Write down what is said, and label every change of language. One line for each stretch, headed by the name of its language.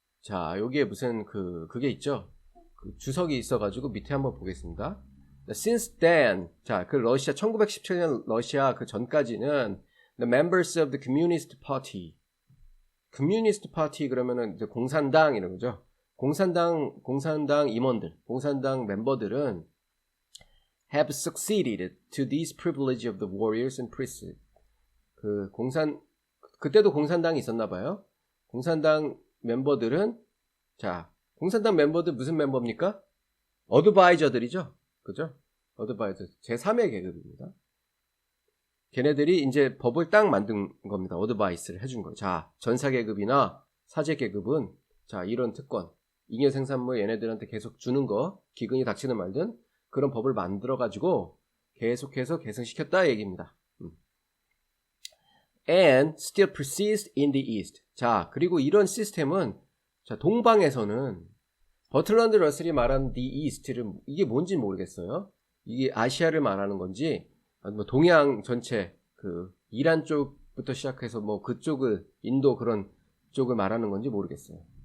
Korean: 여기에 무슨 그게 있죠. 그 주석이 있어가지고 밑에 한번 보겠습니다.
English: Since then,
Korean: 자, 그 러시아 1917년 러시아 그 전까지는
English: the members of the Communist Party,
Korean: Communist Party 그러면은 이제 공산당 이런 거죠. 공산당 임원들, 공산당 멤버들은
English: have succeeded to this privilege of the warriors and priests.
Korean: 그때도 공산당이 있었나 봐요. 공산당 멤버들은 공산당 멤버들 무슨 멤버입니까? 어드바이저들이죠. 그죠? 어드바이저 제3의 계급입니다. 걔네들이 이제 법을 딱 만든 겁니다. 어드바이스를 해준 거예요. 자, 전사 계급이나 사제 계급은 자, 이런 특권, 잉여 생산물 얘네들한테 계속 주는 거, 기근이 닥치는 말든 그런 법을 만들어 가지고 계속해서 계승시켰다 얘기입니다.
English: And still persist in the East.
Korean: 자, 그리고 이런 시스템은 자, 동방에서는 버틀런드 러셀이 말한 the East를 이게 뭔지 모르겠어요. 이게 아시아를 말하는 건지 뭐 동양 전체 그 이란 쪽부터 시작해서 뭐 그쪽을 인도 그런 쪽을 말하는 건지 모르겠어요.